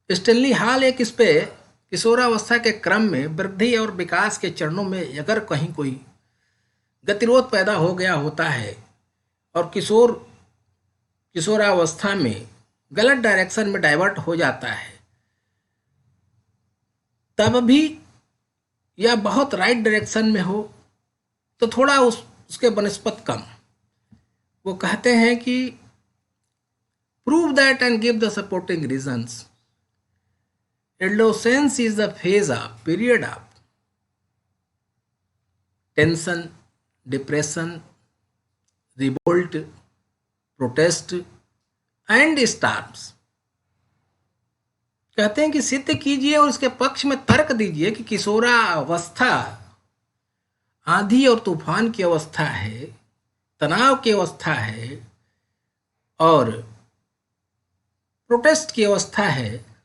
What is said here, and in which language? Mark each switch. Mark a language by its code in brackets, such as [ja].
[hi] Stanley hall एक इस पे किशोरावस्था के क्रम में वृद्धि और विकास के चरणों में अगर कहीं कोई गतिरोध पैदा हो गया होता है और किशोरावस्था में गलत डायरेक्शन में डाइवर्ट हो जाता है, तब भी या बहुत राइट डायरेक्शन में हो तो थोड़ा उसके बनस्पत कम। वो कहते हैं कि [en] prove that and give the supporting reasons. Adolescence is the period of tension, depression, revolt, protest and storms. [hi] कहते हैं कि सिद्ध कीजिए और इसके पक्ष में तर्क दीजिए कि किशोरावस्था आंधी और तूफान की अवस्था है, तनाव की अवस्था है और प्रोटेस्ट की अवस्था है।